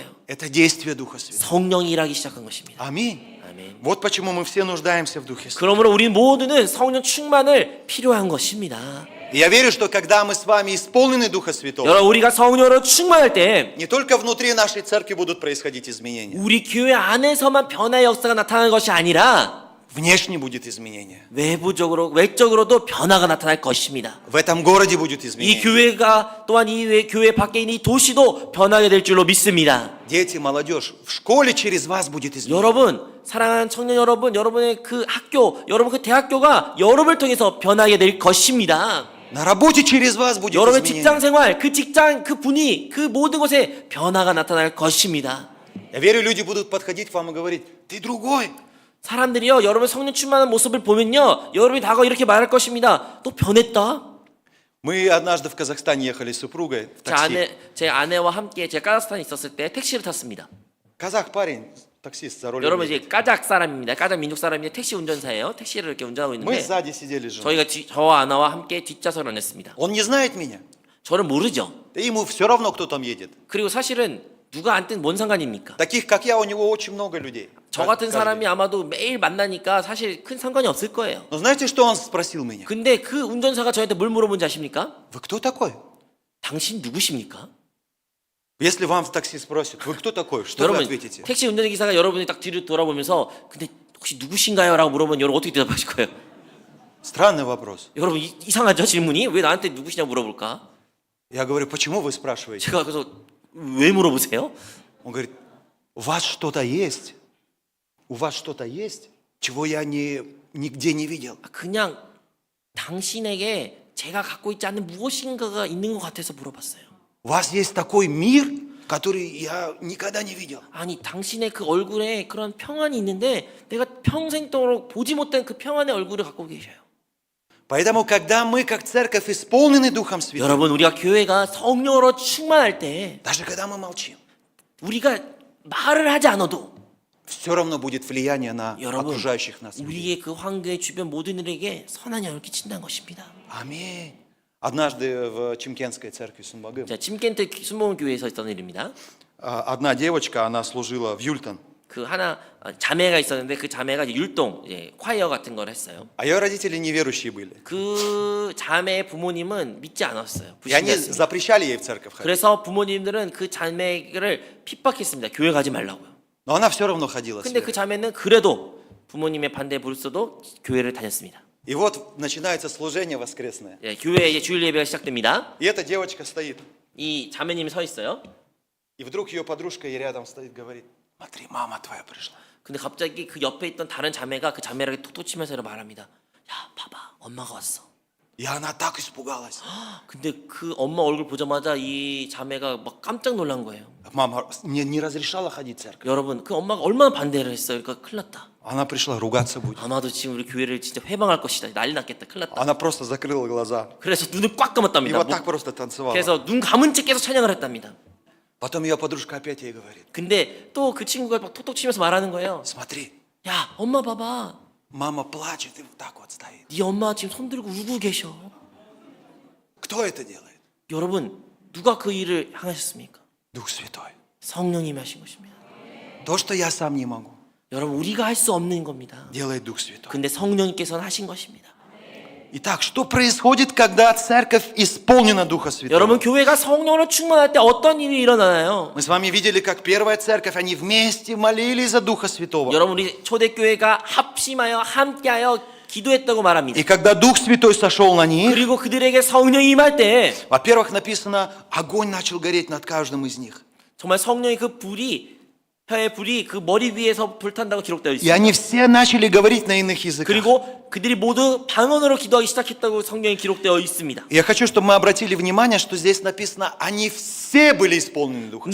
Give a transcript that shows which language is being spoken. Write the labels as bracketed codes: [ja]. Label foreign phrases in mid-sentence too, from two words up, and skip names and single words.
[ru] Это действие Духа Святого. [ko] 성령이 일하기 시작한 것입니다. [ru] Аминь. [ko] 아멘. [ru] Вот почему мы все нуждаемся в Духе Святом. [ko] 그러므로 우리 모두는 성령 충만을 필요한 것입니다. [ru] И я верю, что когда мы с вами исполнены Духа Святого, [ko] 여러분 우리가 성령으로 충만할 때 [ru] не только внутри нашей церкви будут происходить изменения, [ko] 우리 교회 안에서만 변화의 역사가 나타나는 것이 아니라 [ru] внешне будет изменение. [ko] 외적으로도 변화가 나타날 것입니다. [ru] В этом городе будет [ko] 이 [ru] изменение. [ko] 교회가 또한 이 교회 밖에 있는 이 도시도 변하게 될 줄로 믿습니다. [ru] Дети, молодежь, в школе через вас будет изменение. [ko] 여러분, 사랑하는 청년 여러분, 여러분의 그 학교, 여러분 그 대학교가 여러분을 통해서 변하게 될 것입니다. [ru] На работе через вас будет [ko] 여러분의 [ru] изменение. [ko] 직장 생활, 그 직장, 그 분위, 그 모든 곳에 변화가 나타날 것입니다. [ru] Я верю, люди будут подходить к вам и говорить, ты другой. [ko] 사람들이요, 여러분 성령 충만한 모습을 보면요, 여러분이 다가와 이렇게 말할 것입니다. 너 변했다. [ru] Мы однажды в Казахстане ехали с супругой в такси. [ko] 제 아내와 함께 제가 카자흐스탄에 있었을 때 택시를 탔습니다. [ru] Казах парень, таксист за рулем. [ko] 여러분 이제 까작 사람입니다. 까작 민족 사람인데 택시 운전사예요. 택시를 이렇게 운전하고 [ru] Мы [ko] 있는데 [ru] сзади сидели же. [ko] 저희가 저와 아나와 함께 뒷좌석을 앉았습니다. [ru] Он не знает меня. [ko] 저를 모르죠. [ru] Да ему все равно, кто там едет. [ko] 그리고 사실은 누가 앉든 뭔 상관입니까? [ru] Таких, как я, у него очень много людей. [ko] 저 같은 [ru] Каждый. [ko] 사람이 아마도 매일 만나니까 사실 큰 상관이 없을 거예요. [ru] Но знаете, что он спросил меня? [ko] 근데 그 운전사가 저한테 뭘 물어본지 아십니까? [ru] Вы кто такой? [ko] 당신 누구십니까? [ru] Если вам в такси спросят, вы кто такой? Что вы [ko] 여러분 [ru] ответите? [ko] 택시 운전기사가 여러분이 딱 뒤를 돌아보면서 근데 혹시 누구신가요? 라고 물어보면 여러분 어떻게 대답하실 거예요? [ru] Странный вопрос. [ko] 여러분 이상하죠 질문이? 왜 나한테 누구시냐고 물어볼까? [ru] Я говорю, почему вы спрашиваете? [ko] 제가 그래서 왜 물어보세요? [ru] Он говорит, у вас что-то есть? У вас что-то есть, чего я нигде не видел? [ko] 그냥 당신에게 제가 갖고 있지 않는 무엇인가가 있는 것 같아서 물어봤어요. [ru] У вас есть такой мир, который я никогда не видел. [ko] 아니 당신의 그 얼굴에 그런 평안이 있는데 내가 평생 동안 보지 못한 그 평안의 얼굴을 갖고 계셔요. [ru] Поэтому, когда мы, как церковь, исполнены Духом Святым, [ko] 여러분 우리가 교회가 성령으로 충만할 때 [ru] даже когда мы молчим, [ko] 우리가 말을 하지 않아도 [ru] все равно будет влияние на [ko] 여러분 [ru] окружающих нас. людей. [ko] 우리의 그 환경의 주변 모든 일에게 선한 영향을 끼친다는 것입니다. [ru] Аминь. Однажды в Чимкенской церкви Сумбагым [ko] 자, 침켄트 순복음 교회에서 있던 일입니다. [ru] одна девочка, она служила в Юльтон. [ko] 그 하나 자매가 있었는데 그 자매가 이제 율동 콰이어 같은 걸 했어요. [ru] А ее родители неверующие были. [ko] 그 자매의 부모님은 믿지 않았어요. [ru] И они [ko] 불신자였습니다. [ru] запрещали ей в церковь ходить. [ko] 그래서 부모님들은 그 자매를 핍박했습니다. 교회 가지 말라고요. [ru] Но она все равно ходила. [ko] 근데 그 자매는 그래도 부모님의 반대에 부르서도 교회를 다녔습니다. [ru] И вот начинается служение воскресное. [ko] 예, 교회에 이제 주일 예배가 시작됩니다. [ru] И эта девочка стоит. [ko] 이 자매님이 서 있어요. [ru] И вдруг ее подружка ей рядом стоит, говорит, смотри, мама твоя пришла. [ko] 근데 갑자기 그 옆에 있던 다른 자매가 그 자매에게 톡톡 치면서 이렇게 말합니다. 야, 봐봐, 엄마가 왔어. [ru] И она так испугалась. [ko] 근데 그 엄마 얼굴 보자마자 이 자매가 막 깜짝 놀란 거예요. [ru] Мама не разрешала ходить в церковь. [ko] 여러분, 그 엄마가 얼마나 반대를 했어요. 그러니까 큰일 났다. [ru] Она пришла, ругаться будет. [ko] 아마도 지금 우리 교회를 진짜 회방할 것이다. 난리 났겠다. 큰일 났다. [ru] Она просто закрыла глаза. [ko] 그래서 눈을 꽉 [ru] И [ko] 감았답니다. [ru] вот так просто танцевала. [ko] 그래서 눈 감은 채 계속 찬양을 했답니다. [ru] Потом ее подружка опять ей говорит: [ko] 근데 또 그 친구가 막 톡톡 치면서 말하는 거예요. [ru] смотри, [ko] 야, 엄마 봐봐. [ru] мама плачет и вот так вот стоит. [ko] 네 엄마 지금 손 들고 울고 계셔. [ru] Кто это делает? [ko] 여러분, 누가 그 일을 행하셨습니까? [ru] Дух Святой. [ko] 성령님이 하신 것입니다. [ru] То, что я сам не могу, [ko] 여러분, 우리가 할 수 없는 겁니다. [ru] делает Дух Святой. [ko] 근데 성령님께서는 하신 것입니다. [ru] Итак, что происходит, когда церковь исполнена Духа Святого? [ko] 여러분, 교회가 성령으로 충만할 때 어떤 일이 일어나나요? [ru] Мы с вами видели, как первая церковь, они вместе молились за Духа Святого. [ko] 여러분, 우리 초대교회가 합심하여 함께하여 기도했다고 말합니다. [ru] И когда Дух Святой сошел на них, [ko] 그리고 그들에게 성령이 임할 때 [ru] во-первых, написано, огонь начал гореть над каждым из них. [ko] 정말 성령의 그 불이 혀의 불이 그 머리 위에서 불탄다고 기록되어 [ru] И [ko] 있습니다. [ru] они все начали говорить на иных языках. [ko] 그리고 그들이 모두 방언으로 기도하기 시작했다고 성경에 기록되어 있습니다. [ru] Я хочу, чтобы мы обратили внимание, что здесь написано, они все были исполнены Духом.